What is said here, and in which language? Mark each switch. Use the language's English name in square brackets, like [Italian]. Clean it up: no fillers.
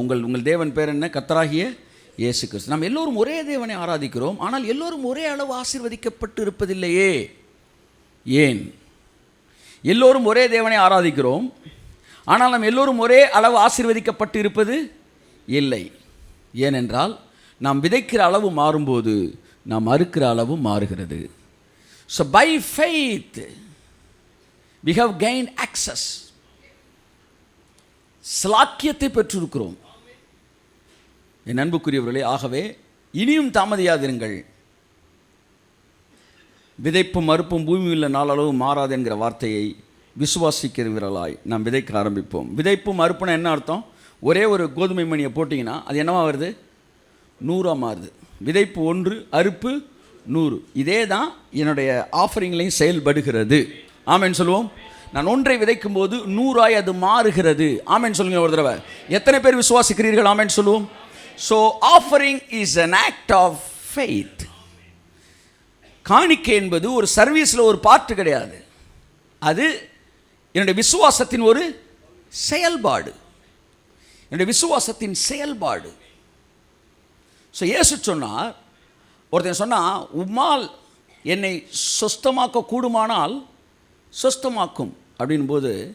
[Tamil] உங்கள் தேவன் பேர் என்ன? கர்த்தராகிய இயேசு கிறிஸ்து. நாம் எல்லோரும் ஒரே தேவனை ஆராதிக்கிறோம், ஆனால் எல்லோரும் ஒரே அளவு ஆசீர்வதிக்கப்பட்டு இருப்பதில்லையே. ஏன்? எல்லோரும் ஒரே தேவனை ஆராதிக்கிறோம், ஆனால் நாம் எல்லோரும் ஒரே அளவு ஆசீர்வதிக்கப்பட்டு இருப்பது இல்லை. ஏனென்றால் நாம் விதைக்கிற அளவு மாறும்போது நாம் அறுக்கிற அளவு மாறுகிறது. [English] So by faith we have gained access. [Tamil] ஸ்லாக்கியத்தை பெற்றிருக்கிறோம். என் அன்புக்குரியவர்களே, ஆகவே இனியும் தாமதியாதிருங்கள். விதைப்பும் மறுப்பும் பூமியில் நாளளவு மாறாது என்கிற வார்த்தையை விசுவாசிக்கிறவர்களாய் நாம் விதைக்க ஆரம்பிப்போம். விதைப்பும் மறுப்புனா என்ன அர்த்தம்? ஒரே ஒரு கோதுமை மணியை போட்டிங்கன்னா அது என்னவா வருது? 100 மாறுது. விதைப்பு 1, அறுப்பு 100. இதே தான் என்னுடைய ஆஃபரிங்லையும் செயல்படுகிறது. ஆமென் சொல்லுவோம். நான் ஒன்றை விதைக்கும் போது 100 அது மாறுகிறது. ஆமென் சொல்லுங்க ஒரு தடவை. எத்தனை பேர் விசுவாசிக்கிறீர்கள்? ஆமென் சொல்லுவோம். [English] So offering is an act of faith. [Tamil] காணிக்கை என்பது ஒரு சர்வீஸில் ஒரு பார்ட்டு கிடையாது, அது என்னுடைய விசுவாசத்தின் ஒரு செயல்பாடு. என்னுடைய விசுவாசத்தின் செயல்பாடு. ஸோ இயேசு சொன்னார், ஒருத்தன் சொன்னால், உம்மால் என்னை சொஸ்தமாக்க கூடுமானால் சொஸ்தமாக்கும் அப்படின்போது